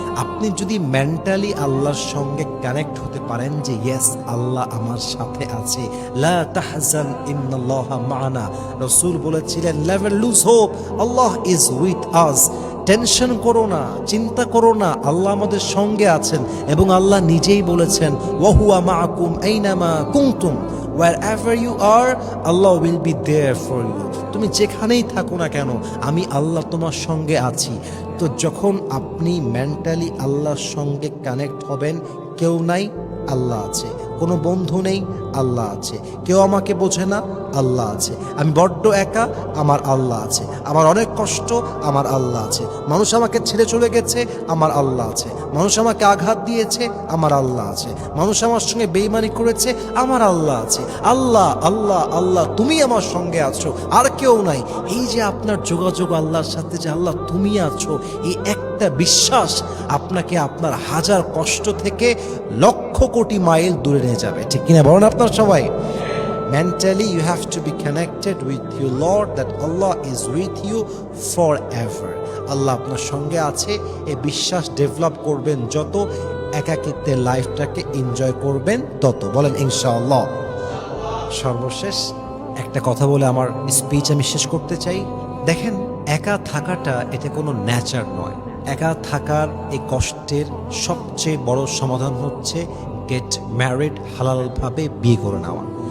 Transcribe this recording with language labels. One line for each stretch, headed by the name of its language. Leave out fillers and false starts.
Bangla: আপনি যদি মেন্টালি আল্লাহর সঙ্গে কানেক্ট হতে পারেন যে ইয়েস, আল্লাহ আমার সাথে আছে,
Arabic: লা তাহজান ইন্নাল্লাহা মা'ানা,
Bangla: রাসূল বলেছিলেন
English: Never lose hope, Allah is with us.
Bangla: Tension করো না, চিন্তা করো না, আল্লাহ আমাদের সঙ্গে আছেন। এবং আল্লাহ নিজেই বলেছেন
Arabic: ওয়াহুয়া মাআকুম আইনামা কুনতুম,
English: wherever you are Allah will be there for you।
Bangla: তুমি যেখানেই থাকো না কেন, আমি আল্লাহ তোমার সঙ্গে আছি। তো যখন আপনি মেন্টালি আল্লাহর সঙ্গে কানেক্ট হবেন, কেউ নাই, আল্লাহ আছে। কোনো বন্ধু নেই, আল্লাহ আছে। কেউ আমাকে বোঝে না, আল্লাহ আছে। আমি বড্ড একা, আমার আল্লাহ আছে। আমার অনেক কষ্ট, আমার আল্লাহ আছে। মানুষ আমাকে ছেড়ে চলে গেছে, আমার আল্লাহ আছে। মানুষ আমাকে আঘাত দিয়েছে, আমার আল্লাহ আছে। মানুষ আমার সঙ্গে বেইমানি করেছে, আমার আল্লাহ আছে। আল্লাহ আল্লাহ আল্লাহ, তুমি আমার সঙ্গে আছো, আর কেউ নাই। এই যে আপনার যোগাযোগ আল্লাহর সাথে, যে আল্লাহ তুমি আছো, এই একটা বিশ্বাস আপনাকে আপনার হাজার কষ্ট থেকে লক্ষ কোটি মাইল দূরে নিয়ে যাবে। ঠিক কিনা বলেন আপনার সবাই?
English: Mentally you have to be connected with your Lord, that Allah is with you forever।
Bangla: আল্লাহ আপনার সঙ্গে আছে, এই বিশ্বাস ডেভেলপ করবেন যত, একাকিত্বের লাইফটাকে এনজয় করবেন তত। বলেন ইনশাআল্লাহ। সর্বশেষ একটা কথা বলে আমার স্পিচ আমি শেষ করতে চাই। দেখেন, একা থাকাটা এটা কোনো নেচার নয়। একা থাকার এই কষ্টের সবচেয়ে বড় সমাধান হচ্ছে গেট ম্যারিড, হালালভাবে বিয়ে করে নেওয়া।